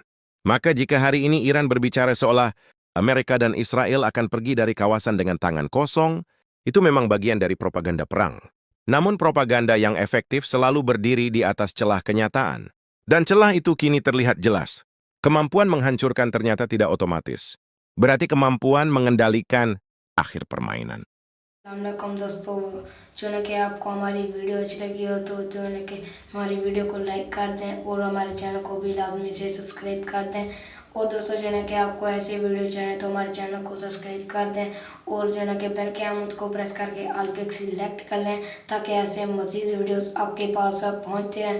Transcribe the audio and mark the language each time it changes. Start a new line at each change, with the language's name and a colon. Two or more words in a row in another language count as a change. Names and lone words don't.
Indonesian: Maka jika hari ini Iran berbicara seolah Amerika dan Israel akan pergi dari kawasan dengan tangan kosong, itu memang bagian dari propaganda perang. Namun propaganda yang efektif selalu berdiri di atas celah kenyataan. Dan celah itu kini terlihat jelas. Kemampuan menghancurkan ternyata tidak otomatis. Berarti kemampuan mengendalikan akhir permainan.
Hindi: अस्सलामुअलैकुम दोस्तों, जो है कि आपको हमारी वीडियो अच्छी लगी हो तो जो है कि हमारी वीडियो को लाइक कर दें और हमारे चैनल को भी लाजमी से सब्सक्राइब कर दें। और दोस्तों जो है कि आपको ऐसी वीडियो चाहिए तो हमारे चैनल को सब्सक्राइब कर दें और जो है कि बेल के आइकन को प्रेस करके ऑल पे सिलेक्ट कर लें ताकि ऐसे मज़ीद वीडियोस आपके पास पहुंचते रहें।